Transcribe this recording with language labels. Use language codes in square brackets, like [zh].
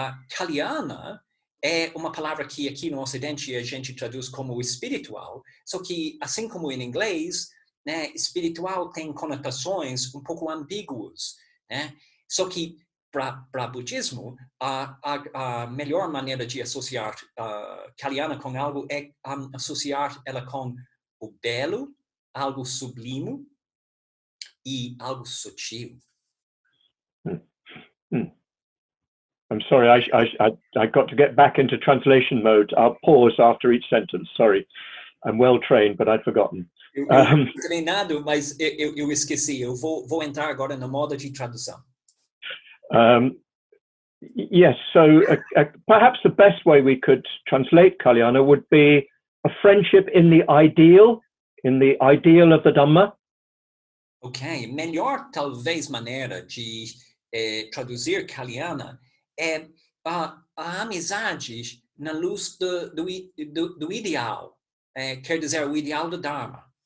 [pt] Kalyana é uma palavra que aqui no Ocidente a gente traduz como espiritual, só que, assim como em inglês, né, espiritual tem conotações um pouco ambíguas, né? Só que para budismo, a melhor maneira de associar kalyana com algo é associar ela com o belo, algo sublime e algo sutil. [en] I'm sorry, I got to get back into translation mode. I'll pause after each sentence. Sorry, I'm well trained, but I'd forgotten. [pt] Eu treinado, mas eu esqueci. Eu vou entrar agora no modo de tradução. [en] Yes, so perhaps the best way we could translate kalyana would be a friendship in the ideal of the Dhamma. [pt] Ok, melhor talvez maneira de traduzir kalyana é a amizade na luz do ideal, quer dizer, o ideal do Dharma.